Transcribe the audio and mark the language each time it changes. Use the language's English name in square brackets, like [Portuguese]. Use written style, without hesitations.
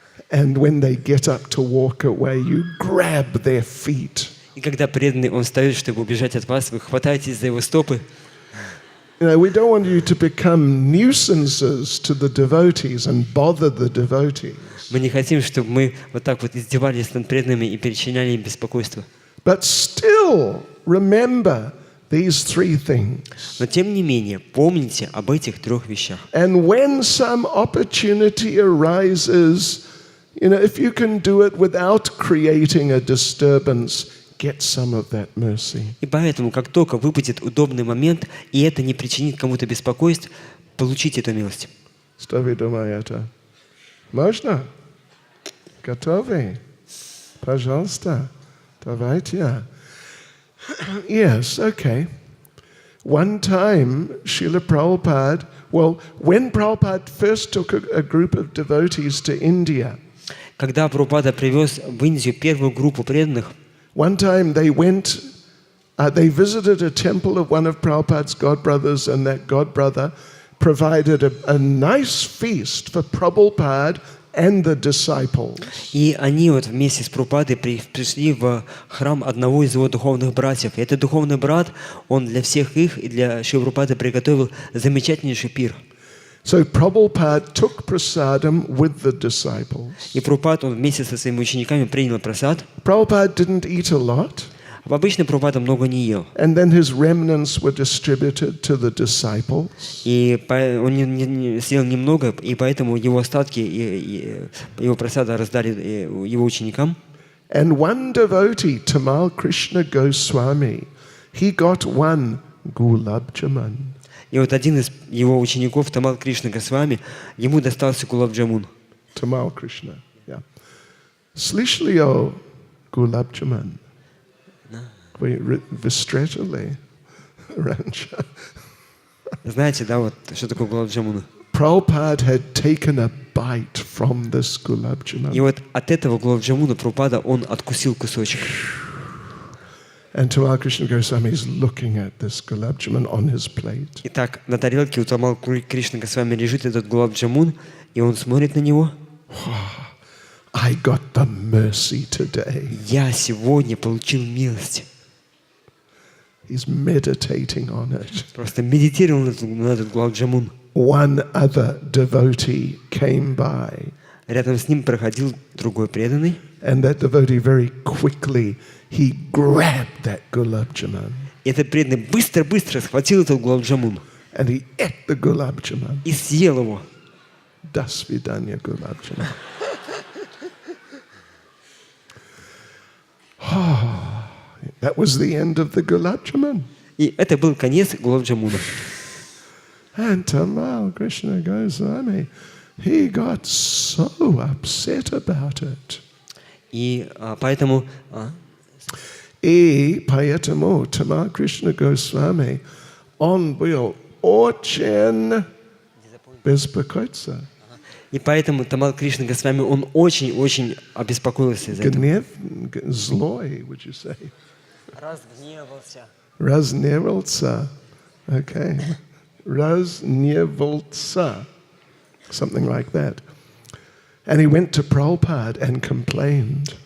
[English] And when they get up to walk away, you grab their feet. [Russian] И когда преданный, он встает, чтобы убежать от вас, вы хватаетесь за его стопы. [English] You know, we don't want you to become nuisances to the devotees and bother the devotees. [Russian] Мы не хотим, чтобы мы вот так вот издевались над преданными и причиняли им беспокойство. [English] But still, remember these three things. [Russian] Но тем не менее, помните об этих трех вещах. [English] And when some opportunity arises, you know, if you can do it without creating a disturbance, get some of that mercy. [Russian] И поэтому, как только выпадет удобный момент, и это не причинит кому-то беспокойств, получите эту милость. Что вы думаете? Можно? Готовы? Пожалуйста. Давайте. [English] Yes, okay. One time, Srila Prabhupada, well, when Prabhupada first took a group of devotees to India, [Russian] Когда Прабхупада привез в Индию первую группу преданных, [English] one time they went, they visited a temple of one of Prabhupada's godbrothers, and that godbrother provided a nice feast for Prabhupada and the disciples. [Russian] и они вот вместе с Прабхупадой пришли в храм одного из его духовных братьев. И этот духовный брат, он для всех их и для Шрилы Прабхупады приготовил замечательнейший пир. [English] So Prabhupada took prasadam with the disciples. [Russian] И Прабхупад, он вместе со своими учениками принял прасад. [English] Prabhupada didn't eat a lot. [Russian] Обычно Прабхупада много не ел. [English] And then his remnants were distributed to the disciples. [Russian] И он не съел немного, и поэтому его остатки и его прасада раздали его ученикам. [English] And one devotee, Tamal Krishna Goswami, he got one gulab jamun. [Russian] И вот один из его учеников, Тамал Кришна Госвами, ему достался гулаб джамун. [English] Tamal Krishna, yeah. [Russian] Слышали о гулаб jamun? Вы встретили раньше? Знаете, да, вот что такое гулаб джамун? [English] Prabhupada had taken a bite from this gulab jamun. [Russian] И вот от этого гулаб джамуна Прабхупада, он откусил кусочек. [English] And Tamal Krishna Goswami is looking at this gulab jamun on his plate. [Russian] Итак, на тарелке у Тамал Кришна Госвами лежит этот гулаб джамун, и он смотрит на него. [English] I got the mercy today. [Russian] Я сегодня получил милость. [English] He's meditating on it. [Russian] Просто медитировал на этот гулаб джамун. [English] One other devotee came by. [Russian] Рядом с ним проходил другой преданный. [English] And that devotee very quickly, he grabbed that gulab jamun. [Russian] И этот преданный быстро-быстро схватил этот гулаб джамун. [English] And he ate the gulab jamun. [Russian] И съел его. Dasvidanya gulab jamun. [English] That was the end of the gulab jamun. [Russian] И это был конец гулаб джамуна. [English] And Tamal Krishna Goswami, he got so upset about it. [Russian] И поэтому... И поэтому Tamal Krishna Goswami, он был очень беспокоиться. И поэтому Тамал Кришна Госвами, он очень-очень обеспокоился из-за этого. Гнев, злой, [English] would you say? [Russian] Разгневался. Разневался. [English] Okay. Разневался. Something like that. And he went to Prabhupada and complained.